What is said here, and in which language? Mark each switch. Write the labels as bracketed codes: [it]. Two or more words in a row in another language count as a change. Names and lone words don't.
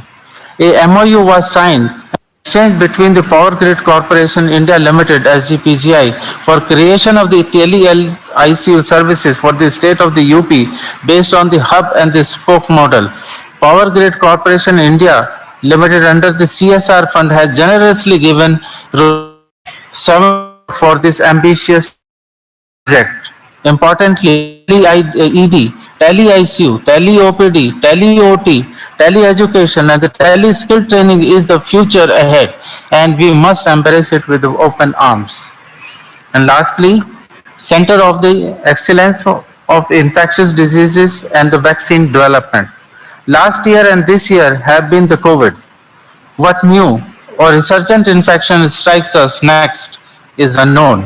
[en] A MOU was signed exchange between the Power Grid Corporation India Limited SGPGI for creation of the tele-ICU services for the state of the UP based on the hub and the spoke model. Power Grid Corporation India Limited under the CSR fund has generously given 7 for this ambitious project. Importantly, tele-ED, tele-ICU, tele-OPD, tele-OT, tele-education and the tele-skill training is the future ahead and we must embrace it with open arms. And lastly, Center of the Excellence of Infectious Diseases and the Vaccine Development. Last year and this year have been the COVID. What new or resurgent infection strikes us next is unknown.